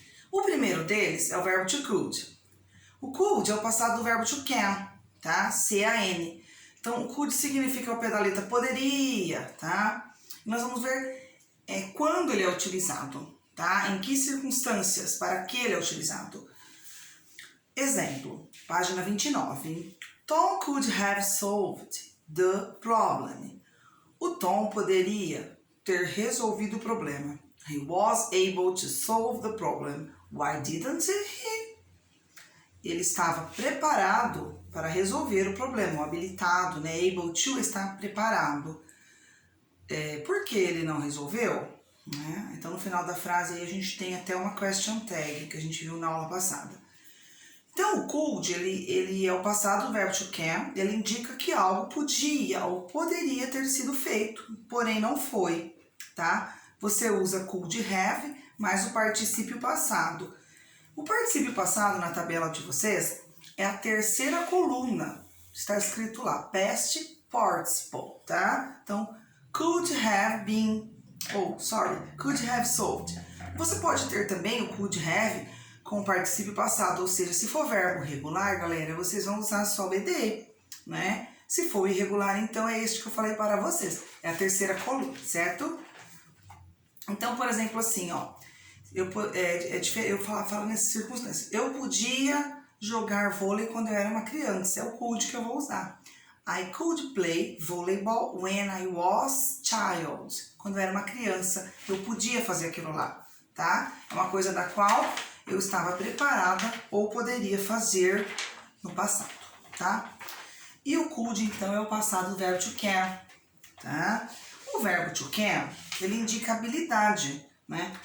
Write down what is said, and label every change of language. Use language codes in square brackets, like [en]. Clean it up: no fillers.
[pt] O primeiro deles é o verbo to could. O could é o passado do verbo to can, tá? C-A-N. Então, o could significa ao pé da letra poderia, tá? E nós vamos ver quando ele é utilizado, tá? Em que circunstâncias, para que ele é utilizado. Exemplo, página 29. [en] Tom could have solved the problem. [pt] O Tom poderia ter resolvido o problema. [en] He was able to solve the problem. Why didn't he? [pt] Ele estava preparado para resolver o problema, habilitado, né? Able to está preparado. Por que ele não resolveu? Né? Então, no final da frase aí, a gente tem até uma question tag que a gente viu na aula passada. Então, o could, ele é o passado do verbo to can, ele indica que algo podia ou poderia ter sido feito, porém não foi, tá? Você usa could have mais o particípio passado. O particípio passado na tabela de vocês é a terceira coluna, está escrito lá, past participle, tá? Então, [en] could have been, could have solved. [pt] Você pode ter também o could have com o particípio passado, ou seja, se for verbo regular, galera, vocês vão usar só o BD, né? Se for irregular, então é este que eu falei para vocês, é a terceira coluna, certo? Então, por exemplo, assim, ó, eu falo nessas circunstâncias, eu podia jogar vôlei quando eu era uma criança, é o could que eu vou usar. [en] I could play volleyball when I was child. [pt] Quando eu era uma criança, eu podia fazer aquilo lá, tá? É uma coisa da qual eu estava preparada ou poderia fazer no passado, tá? E o could, então, é o passado do verbo to can, tá? O verbo to can, ele indica habilidade, né?